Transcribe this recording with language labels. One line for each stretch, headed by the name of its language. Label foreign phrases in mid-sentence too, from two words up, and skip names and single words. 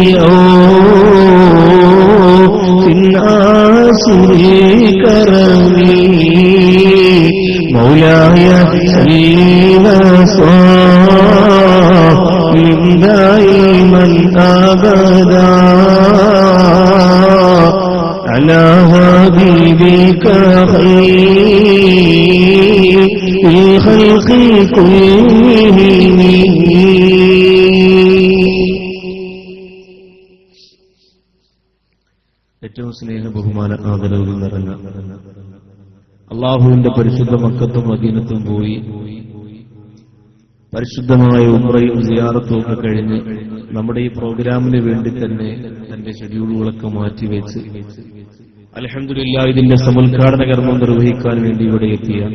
Arabic: عوف عاصر الكرم مولاي صل وسلم دائما أبدا على حبيبك خير الخلق كلهم
Malayalam: ഏറ്റവും സ്നേഹ ബഹുമാന ആദരവുകൾ നിറഞ്ഞ അള്ളാഹുവിന്റെ പരിശുദ്ധ മക്കത്തും മദീനത്തും പോയി പരിശുദ്ധമായ ഉംറയും സിയാറത്തും ഒക്കെ കഴിഞ്ഞ് നമ്മുടെ ഈ പ്രോഗ്രാമിന് വേണ്ടി തന്നെ തന്റെ ഷെഡ്യൂളുകളൊക്കെ മാറ്റിവെച്ച് അൽഹംദുലില്ലാഹ് ഇതിന്റെ സമുദ്ഘാടന കർമ്മം നിർവഹിക്കാൻ വേണ്ടി ഇവിടെ എത്തിയ